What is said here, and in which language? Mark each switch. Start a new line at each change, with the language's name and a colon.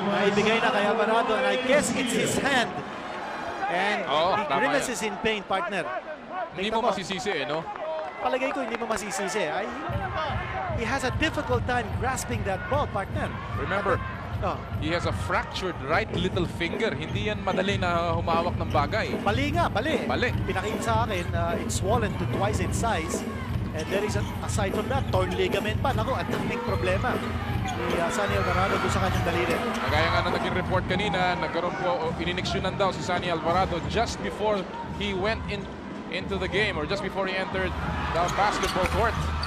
Filipino: Naibigay na kay Alvarado
English: and I guess it's his hand. And he grimaces in pain, partner.
Filipino: Hindi mo masisisi no? Palagay ko hindi mo masisisi.
English: He has a difficult time grasping that ball, partner. Remember, he has a fractured right little finger.
Filipino: Hindi yan madali na humawak ng bagay. Mali nga, mali. Mali. Pinakita sa akin,
English: it's swollen to twice its size. And there is, aside from that, torn ligament
Filipino: pa. Naku, at daming problema ni Sonny Alvarado doon sa kanyang daliri. Kagaya nga na naging report kanina, nagkaroon po, inineksyonan daw si Sonny Alvarado
English: just before he went into the game or just before he entered the basketball court.